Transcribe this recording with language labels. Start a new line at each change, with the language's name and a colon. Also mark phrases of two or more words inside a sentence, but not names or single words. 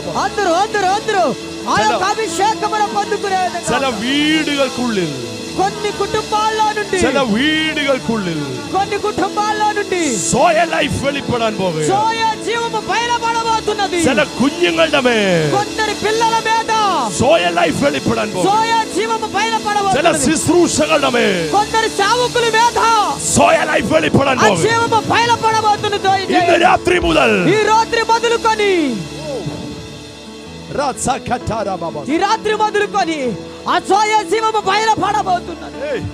Telugu: అందరూ ఆ యొక్క అభిషేకమును పొందుకునేది.
Malayalam: ചില വീടുകൾക്കുള്ളിൽ,
Telugu: కొన్ని కుటుంబాల్లో నుండి,
English: Zoe life
Malayalam: വെളിപ്പെടാൻ പോകുന്നു.
Telugu: సోయ జీవము బయలుపడబోతున్నది.
Malayalam: ചില കുഞ്ഞുങ്ങളുടെ മേൽ,
Telugu: కొందరి పిల్లల మీద
English: Zoe life
Malayalam: വെളിപ്പെടാൻ പോകുന്നു.
Telugu: సోయ జీవము
Malayalam: ചില
Telugu: బయలుపడబోతున్నది.
Malayalam: ശുശ്രൂഷകളുടെ മേൽ,
Telugu: కొందరి సేవకుల మీద
English: Zoe life
Malayalam: വെളിപ്പെടാൻ
Telugu: ఆ
Malayalam: പോകുന്നു.
Telugu: జీవము బయలుపడబోతున్నది.
Malayalam: ഇന്ന് രാത്രി മുതൽ,
Telugu: ఈ రాత్రి మొదలుకొని ఈ రాత్రి మొదలుకొని ఆ సోయ జీవము బయలుపడబోతున్నది.